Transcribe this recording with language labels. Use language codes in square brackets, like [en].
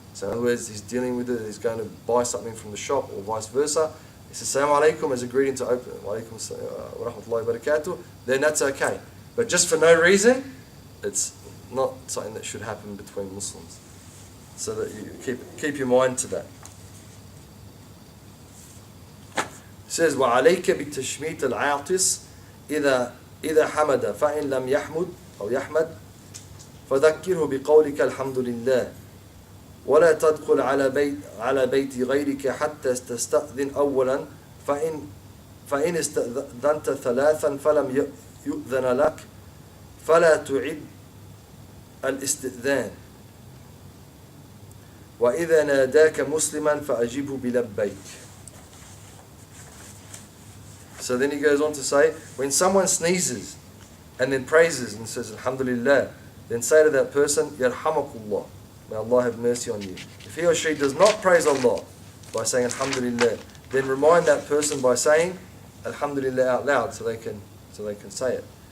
[en] So in other words, he's dealing with it, he's going to buy something from the shop or vice versa. He says, Assalamu alaikum as a greeting to open, wa alaikum wa rahmatullahi wa barakatuh, then that's okay. But just for no reason, it's not something that should happen between Muslims. So that you keep your mind to that. [ar] He says, وَعَلَيْكَ بِالتَّشْمِيتِ الْعَاطِسِ إِذَا حَمَدَ فَإِنْ لَمْ يَحْمُدْ أو يَحْمَدْ فذكره بقولك الحمد لله ولا تدخل على بيت غيرك حتى تستأذن أولا فإن استأذنت ثلاثا فلم يؤذن لك فلا تعد الاستئذان وإذا ناداك مسلما فأجبه بلبيك. [en] So then he goes on to say, when someone sneezes and then praises and says Alhamdulillah, then say to that person, Yarhamakullah, may Allah have mercy on you. If he or she does not praise Allah by saying Alhamdulillah, then remind that person by saying Alhamdulillah out loud so they can say it.